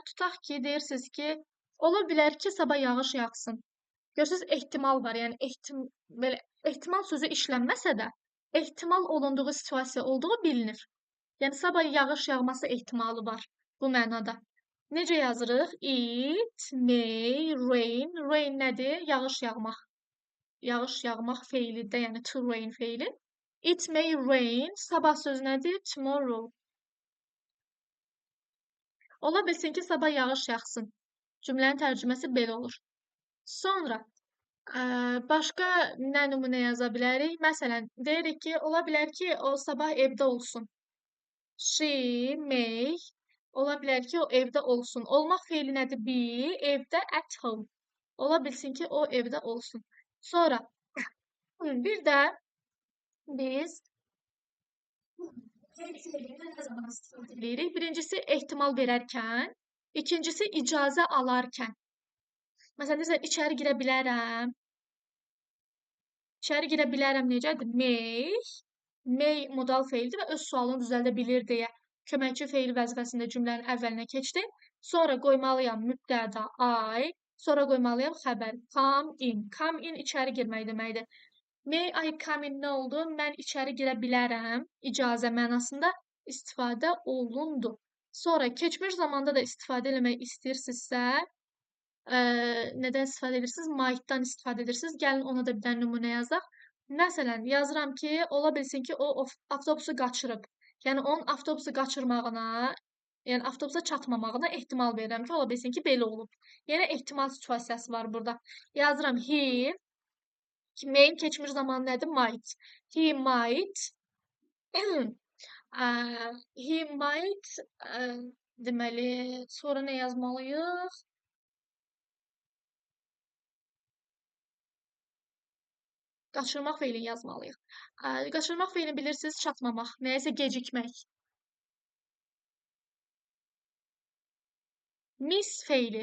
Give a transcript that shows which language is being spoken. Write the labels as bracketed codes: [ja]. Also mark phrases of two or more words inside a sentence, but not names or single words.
[az] Tutaq ki, deyirsiniz ki, ola bilər ki, sabah yağış yağsın. Görürsünüz, ehtimal var. Yəni belə ehtimal sözü işlənməsə də, ehtimal olunduğu situasiya olduğu bilinir. Yəni sabah yağış yağması ehtimalı var bu mənada. Necə yazırıq? [en] It may rain. [az] Rain nədir? Yağış yağmaq. Yağış yağmaq feilidir, yəni [en] to rain [az] feili. [en] It may rain. [az] Sabah sözü nədir? Tomorrow. Ola bilsin ki, sabah yağış yağsın. Cümlənin tərcüməsi belə olur. Sonra, başqa nə nümunə yaza bilərik? Məsələn, deyirik ki, ola bilər ki, o sabah evdə olsun. [en] She may. [az] Ola bilər ki, o evdə olsun. Olmaq feili nədir? Be. Evdə [en] at home. [az] Ola bilsin ki, o evdə olsun. Sonra, bir də biz birincisi ehtimal verərkən, ikincisi icazə alarkən. Məsələn, içəri girə bilərəm. İçəri girə bilərəm necədir? May. May modal feildir və öz sualını düzəldə bilir deyə köməkçi feil vəzifəsində cümlənin əvvəlinə keçdi. Sonra qoymalıyam mübtəda I. Sonra qoymalıyam xəbər. [en] Come in. Come in [az] içəri girmək deməkdir. [en] May I come in [az] nə oldu? Mən içəri girə bilərəm. İcazə mənasında istifadə olundu. Sonra keçmiş zamanda da istifadə eləmək istəyirsinizsə, nədən istifadə edirsiniz? Might-dan istifadə edirsiniz. Gəlin ona da bir dənə nümunə yazaq. Məsələn, yazıram ki, ola bilsin ki, o avtobusu qaçırıb. Yəni onun avtobusu qaçırmağına, yəni avtobusa çatmamağına ehtimal verirəm ki, ola bilsin ki, belə olub. Yəni ehtimal situasiyası var burada. Yazıram he. May'in keçmiş zamanı nədir? [en] Might. He might. He might. [az] Deməli, sonra nə yazmalıyıq? Qaçırmaq feilini yazmalıyıq. Qaçırmaq feilini bilirsiniz, çatmamaq. Nəyəsə gecikmək. Miss feili.